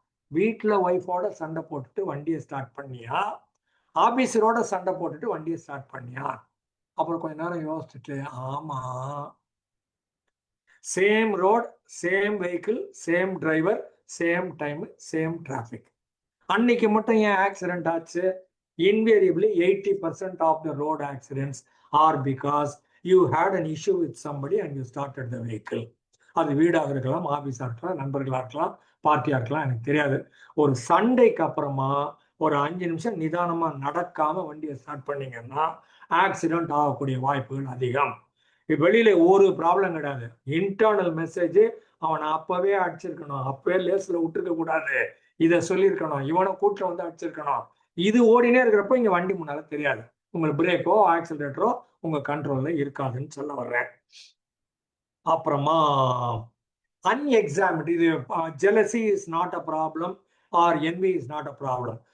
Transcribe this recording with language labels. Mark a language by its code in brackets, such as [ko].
[ta] வீட்டுல ஒய்ஃபோட சண்டை போட்டுட்டு வண்டியை ஸ்டார்ட் பண்ணியா, ஆபீஸரோட சண்டை போட்டுட்டு வண்டியை ஸ்டார்ட் பண்ணியா? அப்புறம் கொஞ்ச நேரம் யோசிச்சுட்டு, ஆமா, [en] Same road, same vehicle, same driver, same time, same traffic. [ta] அன்னைக்கு மட்டும் ஏன் ஆக்சிடென்ட் ஆச்சு? [en] Invariably 80% of the road accidents are because you had an issue with somebody and you started the vehicle. [ta] அது வீடாக இருக்கலாம், ஆபீஸா இருக்கலாம், நண்பர்களா இருக்கலாம், பார்ட்டியா இருக்கலாம், எனக்கு தெரியாது. ஒரு சண்டைக்கு அப்புறமா ஒரு 5 நிமிஷம் நிதானமா நடக்காம வண்டியை ஸ்டார்ட் பண்ணீங்கன்னா ஆக்சிடென்ட் ஆகக்கூடிய வாய்ப்புகள் அதிகம். வெளியில ஒரு ப்ராப்ளம் கிடையாது, இன்டர்னல் மெசேஜ் அவனை அப்பவே அடிச்சிருக்கணும், அப்பவே லேஸ்ல விட்டுருக்க கூடாது, இதை சொல்லியிருக்கணும், இவனை கூட்டில் வந்து அடிச்சிருக்கணும். இது ஓடினே இருக்கிறப்ப இங்க வண்டி முன்னால தெரியாது, உங்களுக்கு பிரேக்கோ ஆக்சிலரேட்டரோ உங்க கண்ட்ரோல்ல இருக்காதுன்னு சொல்ல வர்றேன். அப்புறமா [en] unexamined, [ta] இது [en] jealousy is not a problem or envy is not a problem.